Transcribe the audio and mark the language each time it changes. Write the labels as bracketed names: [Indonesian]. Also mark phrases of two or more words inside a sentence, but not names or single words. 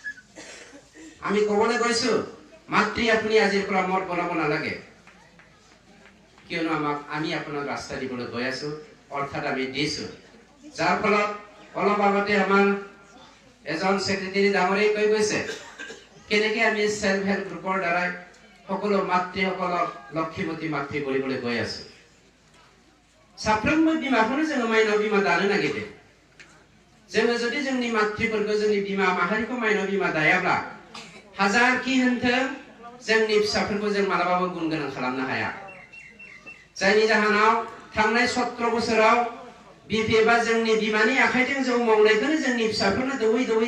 [Assamese] আমি ক'বলৈ গৈছো মাতৃ আপুনি আজিৰ পৰা মদ বনাব নালাগে কিয়নো আমি আপোনাক ৰাস্তা দিবলৈ গৈ আছো অৰ্থাৎ আমি দিছো যাৰ ফলত অলপ আগতে আমাৰ এজন সেক্ৰেটাৰী ডাঙৰীয়ে কৈ গৈছে কেনেকৈ আমি [English] self help group [Assamese] দ্বাৰা সকলো মাতৃসকলক লক্ষীমতী মাতৃ কৰিবলৈ গৈ আছো [Bodo] साफ्रोमबो बिमाखौनो जोङो माइनाव बिमा दानो नागिरदों जोङो जुदि जोंनि मातृफोरखौ जोंनि बिमा माहारिखौ माइनाव बिमा दायाब्ला हाजार कि होनथों जोंनि फिसाफोरखौ जों मालाबाबो गुन गोनां खालामनो हाया जायनि जाहोनाव थांनाय 17 बोसोराव बिपिएफआ जोंनि बिमानि आखाइजों जौ मावनायखौनो जोंनि फिसाफोरनो दौयै